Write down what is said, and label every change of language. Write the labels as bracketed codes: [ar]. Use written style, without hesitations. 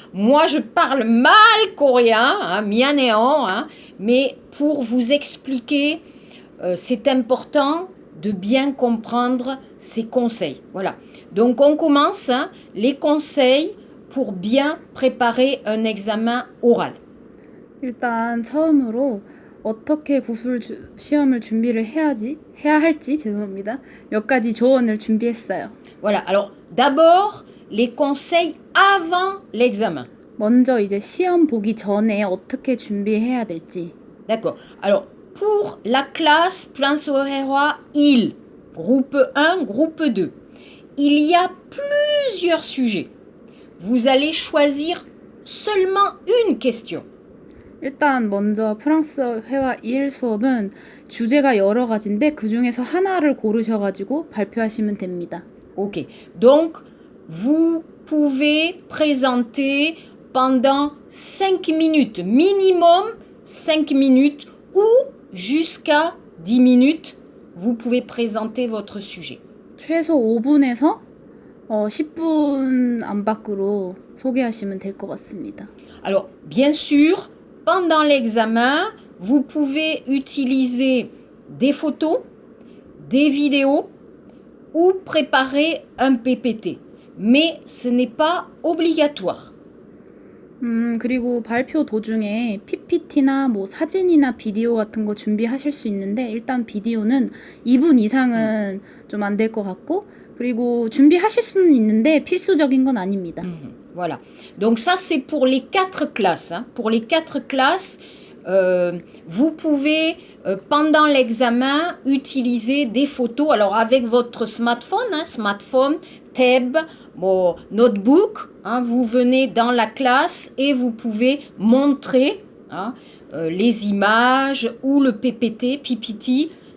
[fr] Moi, je parle mal coréen, hein, mianéon, hein, mais pour vous expliquer, c'est important de bien comprendre ces conseils. Voilà. Donc, on commence, hein, les conseils pour bien préparer un examen oral. [ko] 일단 처음으로 어떻게 시험을 해야 할지 죄송합니다. 몇 가지 조언을 준비했어요. [fr] Voilà. Alors, d'abord, les conseils avant l'examen. [ko] 먼저 이제 시험 보기 전에 어떻게 준비해야 될지. [fr] D'accord. Alors, pour la classe Prince-Roi, il, groupe 1, groupe 2, il y a plusieurs sujets. Vous allez choisir seulement une question. [ko] 일단 먼저 프랑스 회화 1 수업은 주제가 여러 가지인데 그 중에서 하나를 고르셔가지고 발표하시면 됩니다. [fr] Ok. Donc, vous pouvez présenter pendant 5 minutes, minimum 5 minutes ou jusqu'à 10 minutes, vous pouvez présenter votre sujet. [ko] 최소 5분에서 10분 안팎으로 소개하시면 될 것 같습니다. [fr] Alors, bien sûr, pendant l'examen, vous pouvez utiliser des photos, des vidéos ou préparer un PPT. Mais ce n'est pas obligatoire. [ko] 그리고 발표 도중에 PPT나 뭐 사진이나 비디오 같은 거 준비하실 수 있는데 일단 비디오는 2분 이상은 좀 안 될 것 같고 그리고 준비하실 수는 있는데 필수적인 건 아닙니다. [fr] Voilà. Donc ça, c'est pour les 4 classes. Hein. Pour les 4 classes, vous pouvez, pendant l'examen, utiliser des photos. Alors avec votre smartphone, hein, smartphone, tab, bon, notebook, hein, vous venez dans la classe et vous pouvez montrer hein, les images ou le PPT.